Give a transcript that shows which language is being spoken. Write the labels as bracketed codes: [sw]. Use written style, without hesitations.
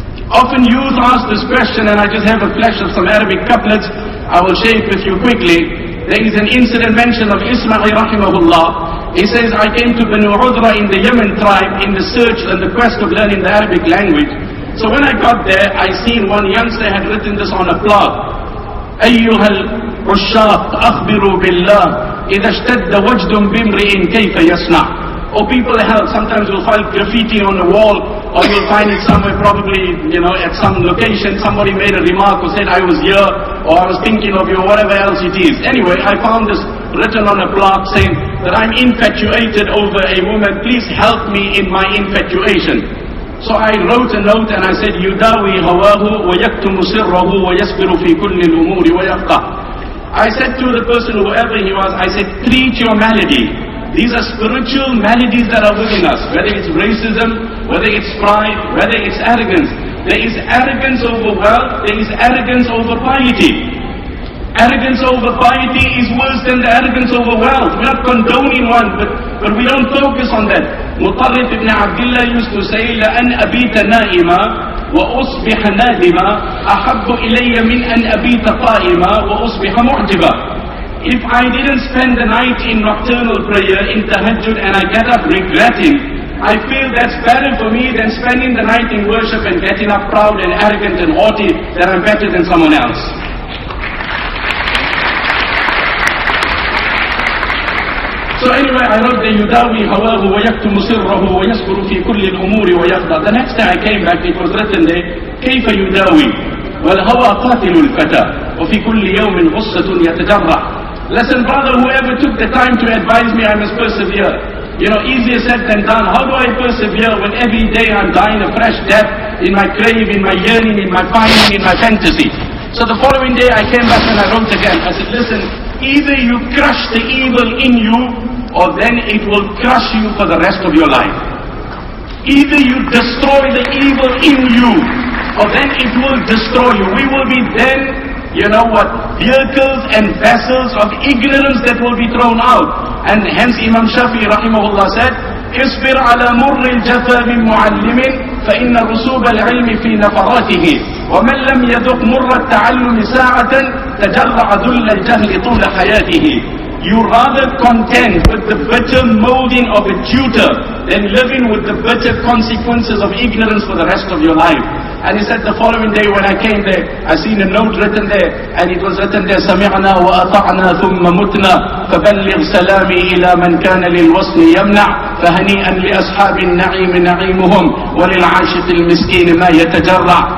[en] Often youth ask this question, and I just have a flash of some Arabic couplets. I will share it with you quickly. There is an incident mentioned of Ismail rahimahullah. He says, I came to Banu Udra in the Yemen tribe in the search and the quest of learning the Arabic language. So when I got there, I seen one youngster had written this on a plaque. [ar] أيها العشاق أخبروا بالله إذا اشتد وجد بامرئ كيف يصنع. [en] Or people help, sometimes you'll find graffiti on the wall, or you'll find it somewhere probably, at some location, somebody made a remark or said I was here, or I was thinking of you, or whatever else it is. Anyway, I found this written on a plaque saying that I'm infatuated over a woman, please help me in my infatuation. So I wrote a note and I said, [ar] يُدَاوِي هَوَاهُ وَيَكْتُمُ سِرَّهُ وَيَصْبِرُ فِي كُلِّ الْأُمُورِ وَيَفْقَهُ. [en] I said to the person, whoever he was, I said, treat your malady. These are spiritual maladies that are within us, whether it's racism, whether it's pride, whether it's arrogance. There is arrogance over wealth, there is arrogance over piety. Arrogance over piety is worse than the arrogance over wealth. We're not condoning one, but we don't focus on that. [ar] Mutarrif ibn Abdullah [en] used to say, [ar] لَأَنْ أَبِيتَ نَائِمًا وَأُصْبِحَ نَادِمًا أَحَبُّ إِلَيَّ مِنْ أَنْ أَبِيتَ قَائِمًا وَأُصْبِحَ مُعْجِبًا. [en] If I didn't spend the night in nocturnal prayer, in tahajjud, and I get up regretting, I feel that's better for me than spending the night in worship and getting up proud and arrogant and haughty that I'm better than someone else. So anyway, I wrote the [ar] يُدَاوِي هَوَاهُ وَيَكْتُمُ سِرَّهُ وَيَصْبِرُ فِي كُلِّ الْأُمُورِ وَيَخْضَعُ. [en] The next day I came back, it was written there, [ar] كَيْفَ يُدَاوِي وَالْهَوَى قَاتِلُ الْفَتَى وَفِي كُلِّ يَوْمٍ غُصَّةٌ يَتَجَرَّعُ. [en] Listen brother, whoever took the time to advise me, I must persevere. Easier said than done. How do I persevere when every day I'm dying a fresh death in my crave, in my yearning, in my pining, in my fantasy? So the following day I came back and I wrote again. I said, listen, either you crush the evil in you, or then it will crush you for the rest of your life. Either you destroy the evil in you, or then it will destroy you. We will be then, vehicles and vessels of ignorance that will be thrown out. And hence Imam Shafi rahimahullah said, [ar] اصبر على مر الجفا من معلم فإن رسوب العلم في نفراته ومن لم يذق مر التعلم ساعة تجرع ذل الجهل طول حياته. [en] You rather content with the bitter molding of a tutor than living with the bitter consequences of ignorance for the rest of your life. And he said the following day when I came there, I seen a note written there, and it was written there, [ar] سمعنا وأطعنا ثم متنا فبلغ سلامي إلى من كان للوصل يمنع فهنيئا لأصحاب النعيم نعيمهم وللعاشق المسكين ما يتجرع.